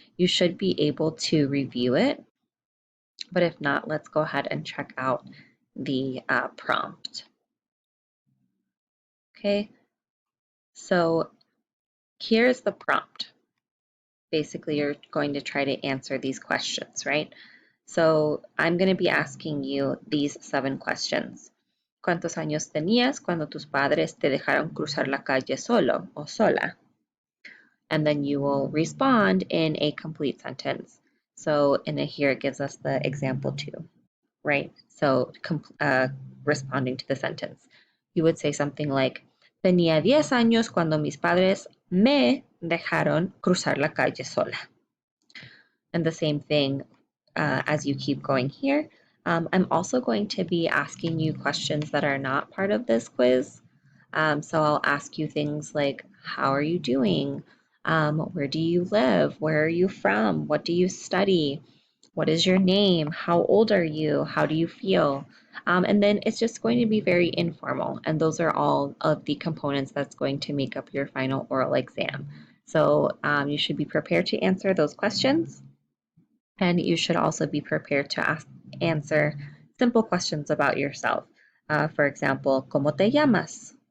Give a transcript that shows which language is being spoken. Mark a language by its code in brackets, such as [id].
[en] You should be able to review it. But if not, let's go ahead and check out the prompt. Okay, so here's the prompt. Basically, you're going to try to answer these questions, right? So I'm going to be asking you these 7 questions. [es] ¿Cuántos años tenías cuando tus padres te dejaron cruzar la calle solo o sola? [en] And then you will respond in a complete sentence. So here it gives us the example 2, right? So responding to the sentence. You would say something like, [es] tenía 10 años cuando mis padres me dejaron cruzar la calle sola. [en] And the same thing as you keep going here. I'm also going to be asking you questions that are not part of this quiz. So I'll ask you things like, how are you doing? Where do you live? Where are you from? What do you study? What is your name? How old are you? How do you feel? And then it's just going to be very informal. And those are all of the components that's going to make up your final oral exam. So you should be prepared to answer those questions. And you should also be prepared to answer simple questions about yourself. [es] For example, ¿cómo te llamas?